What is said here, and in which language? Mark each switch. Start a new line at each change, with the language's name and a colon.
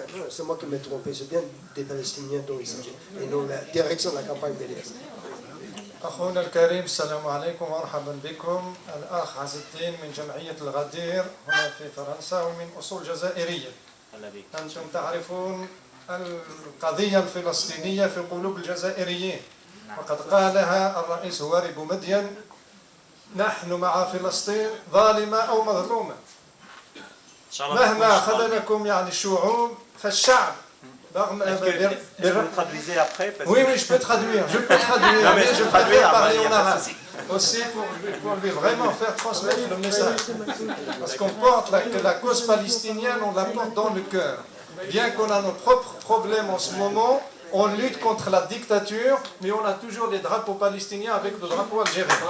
French: C'est moi qui m'ai trompé. C'est bien des Palestiniens dont il s'agit, et non la direction de la campagne BDS.
Arabic: أخونا الكريم السلام عليكم ومرحبا بكم. الأخ عز الدين من جمعية الغدير هنا في فرنسا ومن أصول جزائرية. أنتم تعرفون القضية الفلسطينية في قلوب الجزائريين، وقد قالها الرئيس هواري بومدين: نحن مع فلسطين ظالمة أو مظلومة. مهما خذلكم يعني الشعوب فالشعب.
French: Est-ce que vous traduisez après parce Oui, je peux traduire. Non, mais je préfère parler en arabe. Aussi pour lui vraiment faire transmettre le message. Parce qu'on porte que la cause palestinienne, on la porte dans le cœur. Bien qu'on a nos propres problèmes en ce moment, on lutte contre la dictature, mais on a toujours les drapeaux palestiniens avec le drapeau algérien.